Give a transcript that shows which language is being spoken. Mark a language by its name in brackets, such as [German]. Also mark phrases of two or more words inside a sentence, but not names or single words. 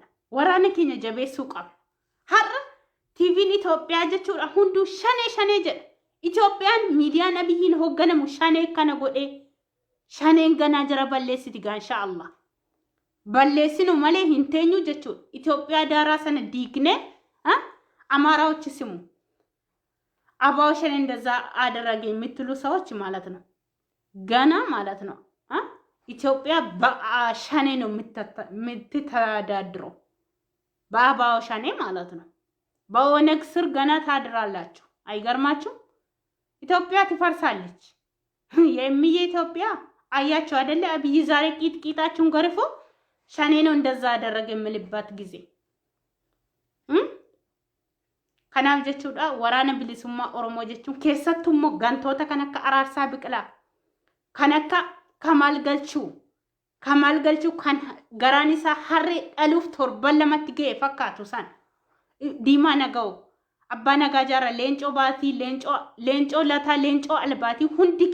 [Oromo] Waraana keenya jabeessuu qabna. Har'a TV'n Itoophiyaa jechuudha hunduu shanee jedha. Itoophiyaan miidiyaan Abiyyiin hoogganamu shanee kana godhee shaneen ganaa jara balleessiti [Arabic] إن شاء الله. [Oromo] Balleessinu malee hin teenyu jechuudha. Itoophiyaa daaraa sana diignee [Amharic] አማራዎች ስሙ አባው ሸኔ እንደዛ አደረገ የምትሉ ሰዎች ማለት ነው ገና ማለት ነው ኢትዮጵያ በሸኔ ነው የምትተዳድረው በአባው ሸኔ ማለት ነው በኦነግ ስር ገና ታድራላችሁ አይገርማችሁ ኢትዮጵያ ትፈርሳለች የሚዬ ኢትዮጵያ አያችሁ አይደለ አብይ ዛሬ ቂጥቂጣችሁን ገርፎ ሸኔ ነው እንደዛ አደረገ የምልባት ጊዜ [Oromo] kanaaf jechuudha waraana bilisummaa Oromoo jechuun keessattuu immoo gantoota kan akka Araarsaa Biqilaa kan akka Kamaal Galchuu kan garaan isaa harree dhaluuf torban lamatti ga'e fakkaatu san Diimaa Naga'oo Abbaa Nagaa Jaarraa Leencoo Baatii Leencoo Lataa Leencoo Albaatii hundi